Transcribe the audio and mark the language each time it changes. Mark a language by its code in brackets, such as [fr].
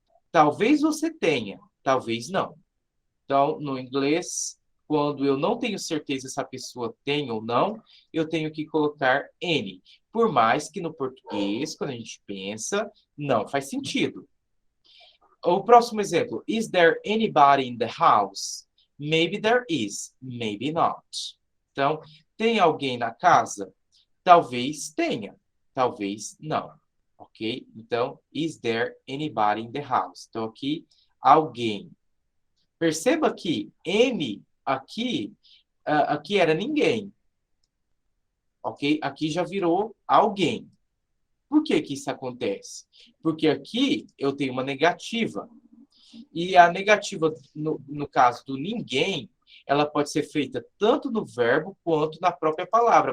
[pt] Talvez você tenha, talvez não. Então, no inglês, quando eu não tenho certeza se a pessoa tem ou não, eu tenho que colocar any. Por mais que no português, quando a gente pensa, não faz sentido. O próximo exemplo. [en] Is there anybody in the house? Maybe there is, maybe not. [pt] Então, tem alguém na casa? Talvez tenha, talvez não. Ok? Então, [en] is there anybody in the house? [pt] Então, aqui, alguém. Perceba que N aqui era ninguém. Ok? Aqui já virou alguém. Por que que isso acontece? Porque aqui eu tenho uma negativa. E a negativa, no caso do ninguém, ela pode ser feita tanto no verbo quanto na própria palavra.